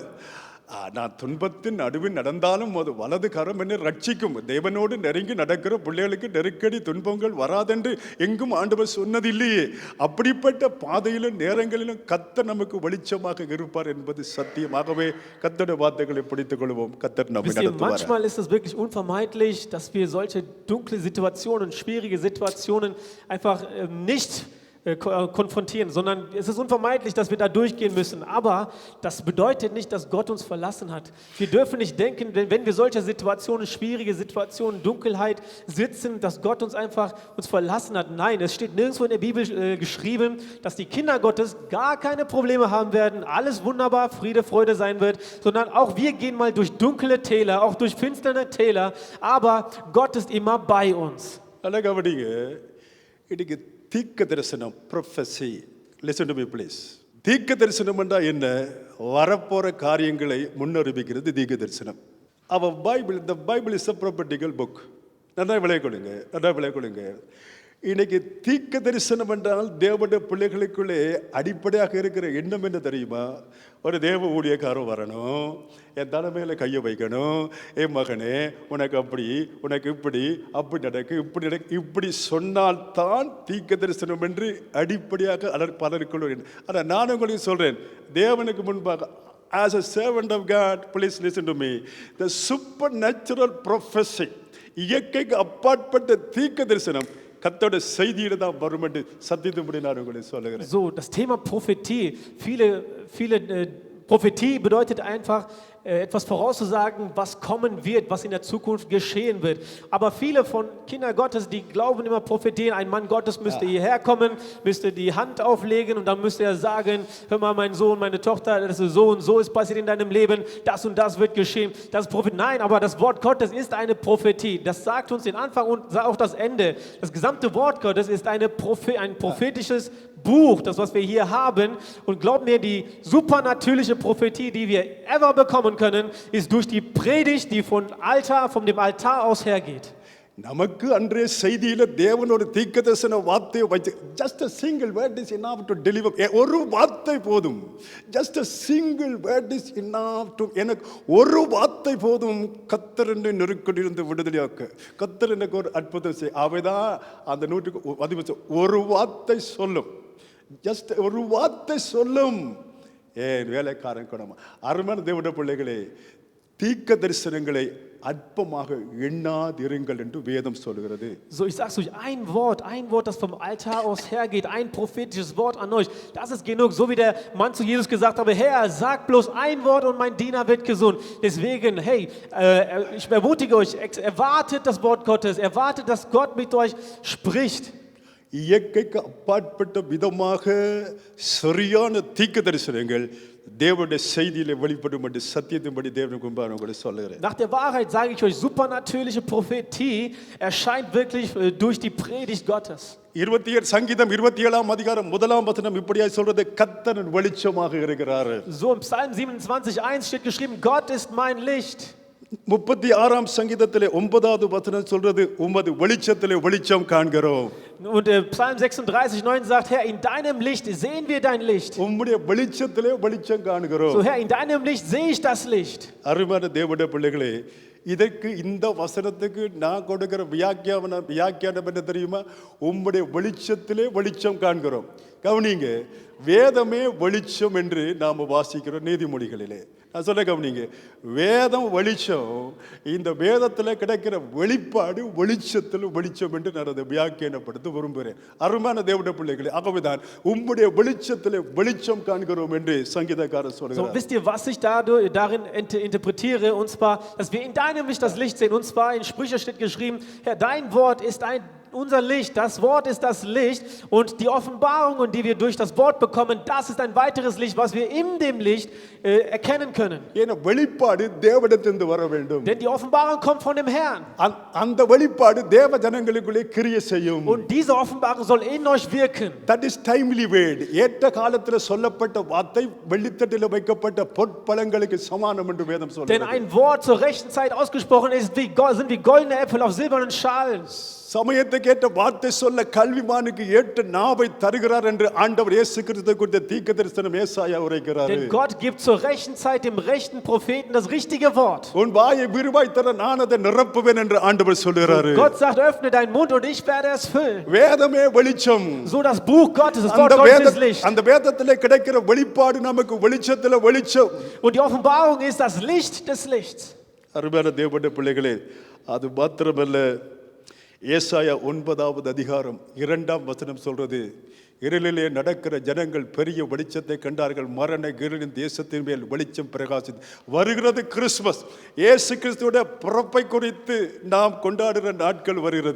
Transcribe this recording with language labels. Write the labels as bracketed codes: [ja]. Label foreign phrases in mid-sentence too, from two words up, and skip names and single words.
[ta] நான் துன்பத்தின் நடுவில் நடந்தாலும் அது வலது கரம் என்னை ரட்சிக்கும். தேவனோடு நெருங்கி நடக்கிற பிள்ளைகளுக்கு நெருக்கடி துன்பங்கள் வராதென்று எங்கும் ஆண்டவர் சொன்னது இல்லையே. அப்படிப்பட்ட பாதையிலும் நேரங்களிலும் கர்த்தர் நமக்கு வெளிச்சமாக இருப்பார் என்பது சத்தியமாகவே. கர்த்தருடைய வார்த்தைகளை பிடித்துக் கொள்வோம். கர்த்தர் நம்மை நடத்துவார். [de] Manchmal ist es wirklich unvermeidlich, dass wir solche dunkle Situationen, schwierige Situationen einfach nicht konfrontieren, sondern es ist unvermeidlich, dass wir da durchgehen müssen. Aber das bedeutet nicht, dass Gott uns verlassen hat. Wir dürfen nicht denken, wenn wir solche Situationen, schwierige Situationen, Dunkelheit sitzen, dass Gott uns einfach verlassen hat. Nein, es steht nirgendwo in der Bibel geschrieben, dass die Kinder Gottes gar keine Probleme haben werden, alles wunderbar, Friede, Freude sein wird, sondern auch wir gehen mal durch dunkle Täler, auch durch finstere Täler, aber Gott ist immer bei uns. [ta] தீர்க்க தரிசனம், ப்ரொஃபஸி, [en] listen to me please. [ta] தீர்க்க தரிசனம் என்றால் என்ன? வரப்போற காரியங்களை முன்னறிவிக்கிறது தீர்க்க தரிசனம். [en] Our Bible is a prophetical book. [ta] நல்லா விளையாடுங்க. இன்னைக்கு தீர்க்க தரிசனம் என்றால் தேவனுடைய பிள்ளைகளுக்குள்ளே அடிப்படையாக இருக்கிற எண்ணம் என்ன தெரியுமா? ஒரு தேவ ஊழியக்காரன் வரணும், என் தலைமையில கையை வைக்கணும், என் மகனே உனக்கு அப்படி, உனக்கு இப்படி, அப்படி நடக்கு, இப்படி சொன்னால்தான் தீர்க்க தரிசனம் என்று அடிப்படையாக பலருக்குள்ள. ஆனால் நான் உங்களுக்கு சொல்றேன், தேவனுக்கு முன்பாக [en] as a servant of God, please listen to me, the supernatural prophecy, [ta] இயற்கைக்கு அப்பாற்பட்ட தீர்க்க தரிசனம் கர்த்தருடைய செய்தியில தான் வரும் என்று சத்தியத்தின்படி நான் உங்களை சொல்லுகிறேன். [de] So, das Thema Prophetie. Viele Prophetie bedeutet einfach, etwas vorauszusagen, was kommen wird, was in der Zukunft geschehen wird. Aber viele von Kindern Gottes, die glauben immer Prophetien, ein Mann Gottes müsste hierher kommen, müsste die Hand auflegen und dann müsste er sagen, hör mal mein Sohn, meine Tochter, das ist so und so ist passiert in deinem Leben, das und das wird geschehen. Das ist Prophet. Nein, aber das Wort Gottes ist eine Prophetie. Das sagt uns den Anfang und auch das Ende. Das gesamte Wort Gottes ist ein prophetisches Buch, das was wir hier haben. Und glaub mir, die supernatürliche Prophetie, die wir ever bekommen können, ist durch die Predigt, die von dem Altar aus hergeht. [ta] நமக்கு அன்றைய செய்தியில தேவன் ஒரு தீர்க்கதரிசன வார்த்தையை வச்சு [en] just a single word is enough to deliver. [ta] ஒரு வார்த்தை போதும். [en] just a single word is enough to [ta] எனக்கு ஒரு வார்த்தை போதும் கர்த்தர் என்னை நெருக்கடியிலிருந்து விடுதலையாக்க. கர்த்தர் எனக்கு ஒரு அற்புதம் செய். அவைதான் அந்த நூற்றுக்கு அதிபதி ஒரு வார்த்தை சொல்லும். just ஒரு வார்த்தை சொல்லும். ஏன் வேலைக்காரன் குணமா அருமையான தேவனுடைய பிள்ளைகளே, தீர்க்க தரிசனங்களை அற்பமாக எண்ணாதிருங்கள் என்று வேதம் சொல்கிறது. [de] So, ich sag's euch, ein Wort, das vom Altar aus hergeht, ein prophetisches Wort an euch, das ist genug. So wie der Mann zu Jesus gesagt habe, Herr, sag bloß ein Wort und mein Diener wird gesund. Deswegen, hey, ich ermutige euch, erwartet das Wort Gottes, erwartet, dass Gott mit euch spricht. [ta] இயற்கைக்கு அப்பாற்பட்ட விதமாக சரியான தீர்க்க தரிசனங்கள் தேவனுடைய செய்தியிலே வெளிப்படும் என்று சத்தியத்தின்படி தேவனுக்கு முன்பாக உங்களை சொல்லுகிறேன். [de] Nach der Wahrheit sage ich euch, supernatürliche Prophetie erscheint wirklich durch die Predigt Gottes. [ta] 27 சங்கீதம் 27ஆம் அதிகாரம் 1ஆம் வசனம் இப்படியாய் சொல்றது, கர்த்தர் வெளிச்சமாக இருக்கிறார். [de] So im Psalm 27:1 steht geschrieben, Gott ist mein Licht. [ta] 36ஆம் சங்கீதத்திலே 9வது வசனம் சொல்றது, உமது வெளிச்சத்திலே வெளிச்சம் காண்கிறோம். [de] Und Psalm 36:9 sagt, Herr, in deinem Licht sehen wir dein Licht. [ta] உம்முடைய வெளிச்சத்திலே வெளிச்சம் காண்கிறோம். [de] So Herr, in deinem Licht sehe ich das Licht. [ta] அருமையான தேவனுடைய பிள்ளைகளே, இதற்கு இந்த வசனத்துக்கு நான் கொடுக்கிற வியாக்கியானம் என்ன தெரியுமா? உம்முடைய வெளிச்சத்திலே வெளிச்சம் காண்கிறோம். கவனிங்க, வேதமே வெளிச்சம் என்று நாம் வாசிக்கிறோம் நீதிமொழிகளிலே. நான் சொல்ல கவனிங்க, வேதம் வெளிச்சம், இந்த வேதத்தில் கிடைக்கிற வெளிப்பாடு வெளிச்சத்தில் வெளிச்சம் என்று நான் அதை வியாக்கியானப்படுத்த விரும்புகிறேன். அருமையான தேவனுடைய பிள்ளைகளே, ஆகவேதான் உம்முடைய வெளிச்சத்தில் வெளிச்சம் காண்கிறோம் என்று சங்கீதக்காரர் So, சொல்கிறார். [de] wisst ihr, was ich darin interpretiere? Und zwar, dass wir in deinem Licht das Licht sehen. Und zwar in Sprüche steht geschrieben, Herr, dein Wort ist unser Licht, das Wort ist das Licht und die Offenbarungen, die wir durch das Wort bekommen, das ist ein weiteres Licht, was wir in dem Licht erkennen können. [ta] ஏன்னா வெளிப்பாடு தேவனிடத்திலிருந்து வர வேண்டும். [de] Denn die Offenbarung kommt von dem Herrn. [ta] அந்த வெளிப்பாடு தேவ ஜனங்களுக்குள்ளே கிரியை செய்யும். [de] Und diese Offenbarung soll in euch wirken. [en] That is timely word. [ta] ஏற்ற காலத்தில் சொல்லப்பட்ட வார்த்தை வெள்ளித்தட்டில் வைக்கப்பட்ட பொற்பழங்களுக்கு சமானம் என்று வேதம் சொல்கிறது. [de] Denn ein Wort zur rechten Zeit ausgesprochen ist, sind wie goldene Äpfel auf silbernen Schalen. [ta] சமயத்துக்கு ஏற்ற வார்த்தை சொல்ல கல்விமானுக்கு ஏற்ற நாவை தருகிறார் என்று ஆண்டவர் இயேசு கிறிஸ்து குறித்த தீர்க்கதரிசனம் ஏசாயா உரைக்கிறார். [de] Denn Gott gibt zur rechten Zeit dem rechten Propheten das richtige Wort. [ta] உன் வாயை விரிவாய் தர நான் அதை நிரப்புவேன் என்று ஆண்டவர் சொல்கிறார். [de] Gott sagt, öffne deinen Mund und ich werde es füllen. [ta] வேதமே வெளிச்சம். [de] So das Buch Gottes, das Wort Gottes ist Licht. [ta] அந்த வேதத்திலே கிடைக்கிற வெளிப்பாடு நமக்கு வெளிச்சத்திலே வெளிச்சம். [de] Und die Offenbarung ist das Licht des Lichts. [ta] அருமையான தேவனுடைய பிள்ளைகளே, அது மாத்திரமல்ல, ஏசாயா 9வது அதிகாரம் 2ஆம் வசனம் சொல்றது, இருளிலே நடக்கிற ஜனங்கள் பெரிய வெளிச்சத்தை கண்டார்கள், மரண இருளின் தேசத்தின் மேல் வெளிச்சம் பிரகாசித்து வருகிறது. கிறிஸ்துமஸ், இயேசு கிறிஸ்துவோட பிறப்பை குறித்து நாம் கொண்டாடுகிற நாட்கள் வருகிறது.